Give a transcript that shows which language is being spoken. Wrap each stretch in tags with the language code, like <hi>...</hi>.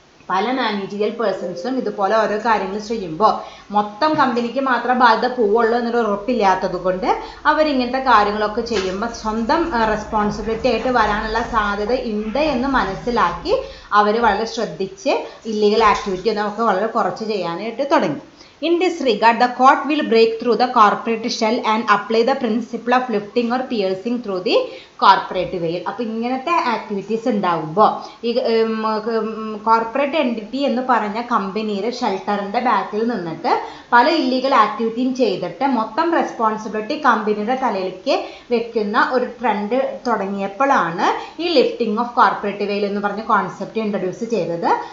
<ml>പല മാനേജീരിയൽ പേഴ്സൺസും ഇതുപോലെ ഓരോ കാര്യങ്ങൾ ചെയ്യുമ്പോൾ മൊത്തം കമ്പനിക്ക് മാത്രം ബാധ്യത പോവുള്ളൂ എന്നൊരു ഉറപ്പില്ലാത്തത് കൊണ്ട് അവരിങ്ങനത്തെ കാര്യങ്ങളൊക്കെ ചെയ്യുമ്പോൾ സ്വന്തം റെസ്പോൺസിബിലിറ്റി ആയിട്ട് വരാനുള്ള സാധ്യത ഉണ്ട് എന്ന് മനസ്സിലാക്കി അവർ വളരെ ശ്രദ്ധിച്ച് ഇല്ലീഗൽ ആക്ടിവിറ്റി നമുക്ക് വളരെ കുറച്ച് ചെയ്യാനായിട്ട് തുടങ്ങി.</ml> <en>In this regard, the court will break through the corporate shell and apply the principle of lifting or piercing through the corporate veil.</en> <ml>അപ്പോൾ ഇങ്ങനത്തെ ആക്ടിവിറ്റീസ് ഉണ്ടാകുമ്പോൾ ഈ കോർപ്പറേറ്റ് എൻറ്റിറ്റി എന്ന് പറഞ്ഞ കമ്പനിയുടെ ഷെൽട്ടറിൻ്റെ ബാക്കിൽ നിന്നിട്ട് പല ഇല്ലീഗൽ ആക്ടിവിറ്റിയും ചെയ്തിട്ട് മൊത്തം റെസ്പോൺസിബിലിറ്റി കമ്പനിയുടെ തലയിലേക്ക് വെക്കുന്ന ഒരു ട്രെൻഡ് തുടങ്ങിയപ്പോഴാണ് ഈ ലിഫ്റ്റിംഗ് ഓഫ് കോർപ്പറേറ്റ് വെയിൽ എന്ന് പറഞ്ഞ കോൺസെപ്റ്റ് ഇൻട്രൊഡ്യൂസ് ചെയ്തത്.</ml>